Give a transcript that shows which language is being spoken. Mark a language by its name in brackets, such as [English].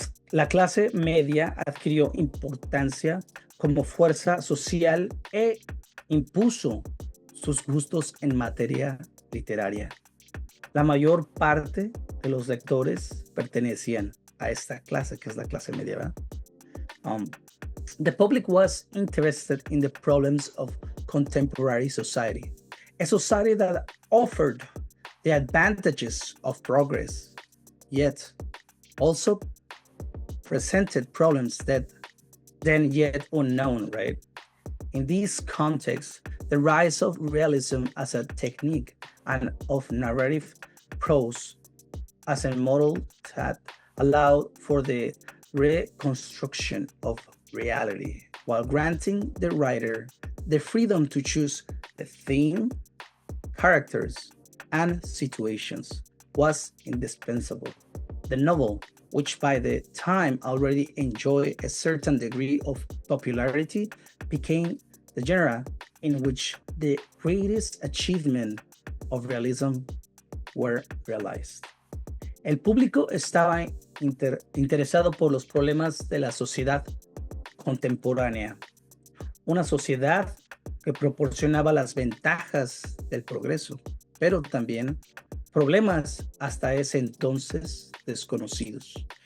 [Spanish] La clase media adquirió importancia como fuerza social e impuso sus gustos en materia literaria. La mayor parte de los lectores pertenecían a esta clase, que es la clase media, ¿verdad? [English] The public was interested in the problems of contemporary society, a society that offered the advantages of progress, yet also presented problems that then yet unknown, right? In this context, the rise of realism as a technique and of narrative prose as a model that allowed for the reconstruction of reality, while granting the writer the freedom to choose the theme, characters, and situations, was indispensable. The novel, which by the time already enjoyed a certain degree of popularity, became the genre in which the greatest achievement of realism were realized. [Spanish] El público estaba interesado por los problemas de la sociedad contemporánea, una sociedad que proporcionaba las ventajas del progreso, pero también problemas hasta ese entonces desconocidos.